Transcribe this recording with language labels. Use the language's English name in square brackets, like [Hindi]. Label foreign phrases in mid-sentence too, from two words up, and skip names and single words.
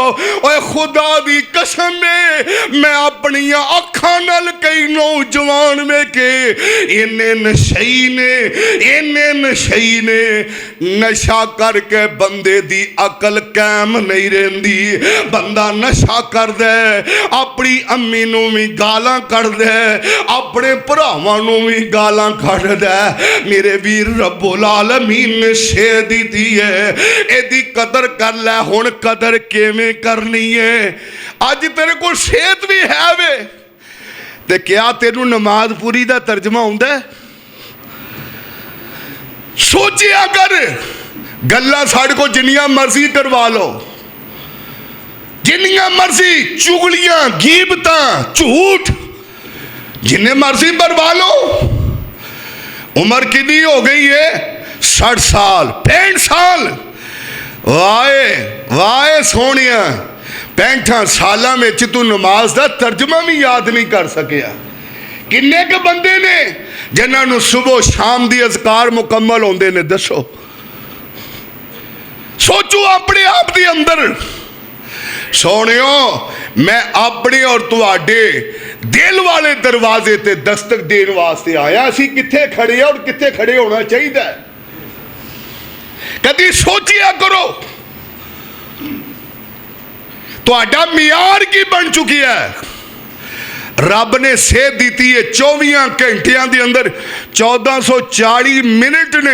[Punjabi] اوئے خدا دی قسم ہے میں اپنی اکھاں نال کئی نوجوان ویکھے انے نشئی نے، انے نشئی نے نشہ کرکے بندے دی عقل قائم نہیں رہندی. بندہ نشہ کردا اپنی امی نوں بھی گالاں کڈھدا، اپنے بھراواں نوں بھی گالاں کڈھدا. میرے ویر رب العالمین نے صحت دی ہے، ایدی قدر کر لے. ہن قدر کیویں کرنی ہے? اج تیرے کو صحت بھی ہے وے تے کیا تینوں نماز پوری دا ترجمہ آؤندا? سوچیا کر گلاں ساڈے کو جنیاں مرضی کروا لو، جنیاں مرضی چغلیاں غیبتاں جھوٹ جنے مرضی کروا لو. [Urdu] عمر کتنی ہو گئی ہے? 60 سال 65 سال. وائے وائے سونیا 65 سالوں میں تو نماز کا ترجمہ بھی یاد نہیں کر سکیا. [Punjabi] کنے کے بندے نے جنہوں نے صبح شام دی اذکار مکمل ہوندے نے? دسو سوچو اپنے آپ کے اندر. سوہنیو میں اپنے اور تہاڈے دل والے دروازے تے دستک دینے واسطے آیا. اسی کتھے کھڑے اور کتھے کھڑے ہونا چاہیے، کدی سوچیا کرو تہاڈا معیار کی بن چکی ہے. رب نے صحت دی ہے 24 گھنٹیاں کے اندر 1440 منٹ نے.